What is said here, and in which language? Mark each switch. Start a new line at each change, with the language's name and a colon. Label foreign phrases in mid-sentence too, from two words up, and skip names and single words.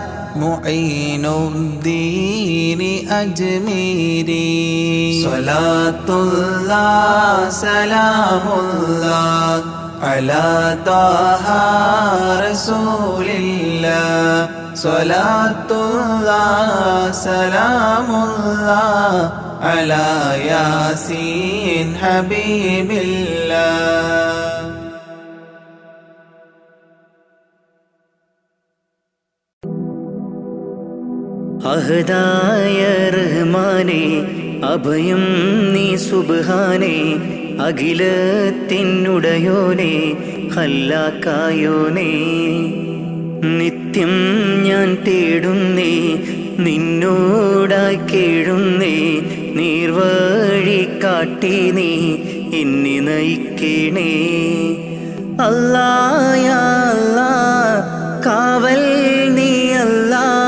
Arabic: معين الدين أجميري صلاة الله سلام الله على طه رسول الله صلاة الله سلام الله على ياسين حبيب الله
Malayalam: അഹദായ റഹ്മാനേ അഭയം നീ സുബ്ഹാനേ അഖിലത്തിനുടയോനേ ഖല്ലാക്കായോനേ നിത്യം ഞാൻ തേടുന്നേ നിന്നോടായി കേഴുന്നേ നീർവഴി കാട്ടി നീ എന്നെ നയിക്കണേ
Arabic: الله يا الله
Malayalam: കാവൽ നീ അല്ലാ